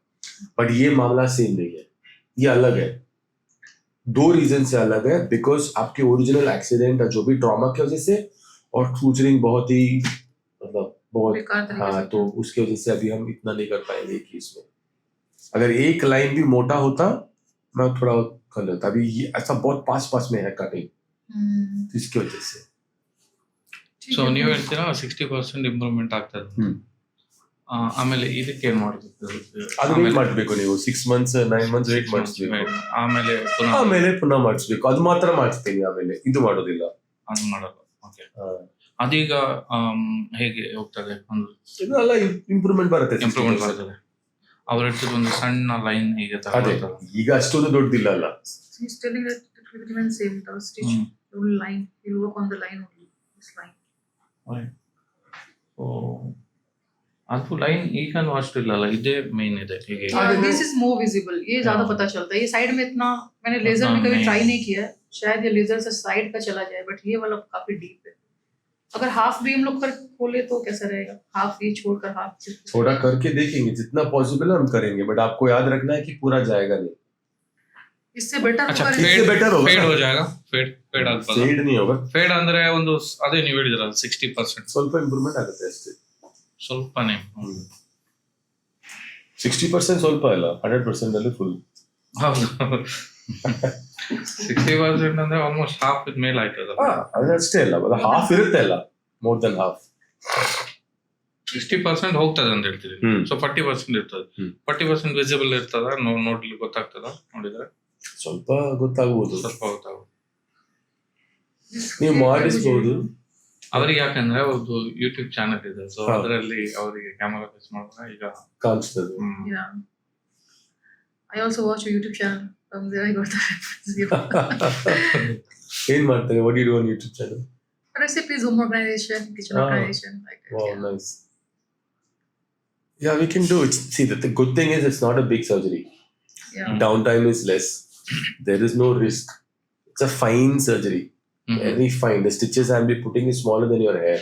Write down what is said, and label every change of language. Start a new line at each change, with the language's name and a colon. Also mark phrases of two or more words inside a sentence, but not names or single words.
Hindi: बट ये मामला सेम नहीं है, ये अलग है। 2 रीजन से अलग है, बिकॉज आपके
English: original accident
Hindi: जो भी ट्रॉमा की वजह से, और सूचरिंग बहुत ही मतलब बहुत बेकार तरीके हाँ, से। तो उसकी वजह से अभी हम इतना नहीं कर पाएंगे केस में। अगर एक लाइन भी मोटा होता मैं थोड़ा कर लेता, अभी ये ऐसा बहुत पास में है कटिंग, तो इसकी वजह से। ठीक
Kannada: ಸೊ
Hindi: है,
Kannada: ನೀವು
Hindi: फिर-
Kannada: ಹೇಳ್ತೀರಾ 60% ಇಂಪ್ರೂವ್ಮೆಂಟ್ ಆಗ್ತದೆ. ಹ್ಮ್. ಆಮೇಲೆ ಇದಕ್ಕೆ ಏನ್ ಮಾಡ್ಬೇಕು? ಅದು ವೇಟ್ ಮಾಡಬೇಕು ನೀವು 6 ಮಂತ್ಸ್ 9
English: months wait
Kannada: ಮಾಡಿಸ್ಬೇಕು, ಆಮೇಲೆ ಪುನಃ ಆಮೇಲೆ ಪುನಃ ಮಾಡಿಸ್ಬೇಕು. ಅದು ಮಾತ್ರ ಮಾಡಿಸ್ತೀನಿ, ಆಮೇಲೆ ಇದು ಮಾಡೋದಿಲ್ಲ. ಅದು ಮಾಡಲ್ಲ. ಓಕೆ. ಹಾ. ಅದೀಗ ಹೇಗೆ ಹೋಗ್ತದೆ? ಒಂದು ಇದೆಲ್ಲ ಇಂಪ್ರೂವ್ಮೆಂಟ್ ಬರುತ್ತೆ, ಇಂಪ್ರೂವ್ಮೆಂಟ್ ಬರ್ತದೆ. ಅವ್ರ ಇರ್ತದೆ ಒಂದು ಸಣ್ಣ ಲೈನ್ ಹೀಗೆ ಅದೇ ತಗೊಳ್ತದೆ. ಈಗ ಅಷ್ಟೊಂದು ದೊಡ್ಡದಿಲ್ಲ ಅಲ್ಲ.
English: He's telling that it will remain same. The stitch, the whole line. He'll work on the line only. This line.
Kannada: ಓ, ಅದು ಲೈನ್ ಈಗನೂ ಅಷ್ಟಿಲ್ಲಲ್ಲ, ಇದೇ ಮೇನ್ ಇದೆ ಹೀಗೆ.
English: Yeah, this is more visible.
Hindi: ये ज्यादा पता चलता है. ये साइड में इतना मैंने लेजर में कभी नहीं। ट्राई नहीं किया है. शायद ये लेजर से साइड का चला जाए, बट ये वाला काफी डीप है. अगर हाफ भी हम लोग कर खोले तो कैसा रहेगा? हाफ ये छोड़कर हाफ थोड़ा करके देखेंगे, जितना पॉसिबल है हम करेंगे, बट आपको याद रखना है कि पूरा जाएगा नहीं। इससे बेटर अच्छा, होगा. इससे better होगा
Kannada: ಫೇಡ್
Hindi: ना?
Kannada: ಹೋ ಜಾಗ ಫೇಡ್ ಆಗ್ತದೆ.
Hindi: ಫೇಡ್ नहीं होगा,
Kannada: ಫೇಡ್ ಅಂದ್ರೆ ಒಂದು ಅದೇ ನೀವು ಹೇಳಿದ್ರಲ್ಲ 60% ಸ್ವಲ್ಪ ಇಂಪ್ರೂವ್ಮೆಂಟ್ ಆಗುತ್ತೆ ಅಷ್ಟೇ. ಸ್ವಲ್ಪನೇ. 60% ಸ್ವಲ್ಪ ಅಲ್ಲ, 100% ಅಲ್ಲಿ ಫುಲ್. ಹೌದು. 60% ಅಂದ್ರೆ
English: almost half
Kannada: ಇದ್ ಮೇಲೆ ಆಯ್ತದ. ಅದಷ್ಟೇ ಅಲ್ಲ, ಅದು ಹಾಫ್ ಇರುತ್ತೆ ಅಲ್ಲ,
English: more than half.
Kannada: 60% ಹೋಗ್ತದೆ ಅಂತ ಹೇಳ್ತೀವಿ. ಹ್ಮ್. ಸೊ 40% ಇರ್ತದೆ. ಹ್ಮ್. 40% ವಿಸಿಬಲ್ ಇರ್ತದ, ನೋಡ್ಲಿಕ್ಕೆ ಗೊತ್ತಾಗ್ತದ ನೋಡಿದ್ರೆ? ಸ್ವಲ್ಪ ಗೊತ್ತಾಗ್ಬೋದು, ಸ್ವಲ್ಪ ಗೊತ್ತಾಗುತ್ತೆ. ನೀವು ಮಾಡಿಸ್ಬೋದು. ಅವ್ರಿಗೆ ಯಾಕಂದ್ರೆ ಅವ್ರದ್ದು
English: YouTube channel
Kannada: ಇದೆ, ಸೊ ಹಾ. ಅದರಲ್ಲಿ ಅವರಿಗೆ
English: camera face
Kannada: ಮಾಡಿದ್ರೆ ಈಗ ಕಾಣಿಸ್ತದೆ.
English: Yeah. I also watch a YouTube channel. From there I got the reference.
Kannada: ಏನ್ ಮಾಡ್ತಾರೆ?
English: what you do on YouTube channel? Recipes, home organization, kitchen Ah. organization. Like that. Wow, Yeah. nice. Yeah, we can do it. See, the good thing is it's not a big surgery. Yeah. Downtime is less. There is no risk. It's a fine surgery.
Kannada: ಹ್ಮ್.
English: Very fine. The stitches I'll be putting is smaller than your hair.